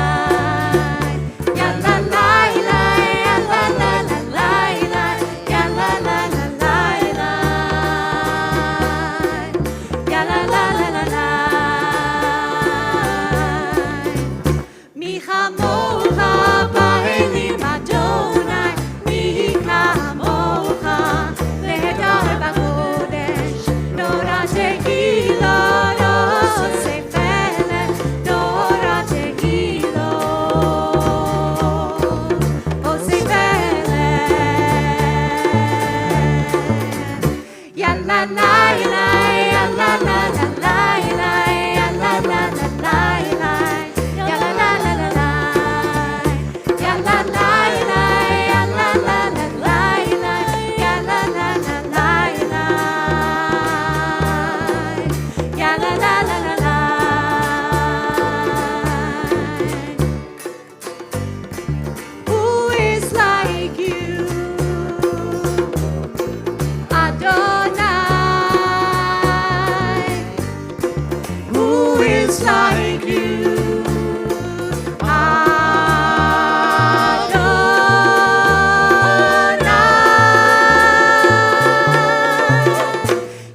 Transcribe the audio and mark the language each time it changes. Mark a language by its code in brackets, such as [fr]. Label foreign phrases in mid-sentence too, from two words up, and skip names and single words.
[he] Ya la la la, ya la la la la, ya la la la la, ya la la la la. מי כמוכה באלים ה', מי כמוכה נאדר בקודש, נורא תהלת, עושה פלא, נורא תהלת. Ya la la la, ya la la la la, ya la la la la, ya la la la la, ya la la la, ya la la la la, ya la la la la, ya la la la la. [en] Who is like you, Adonai? Who is like you, Adonai?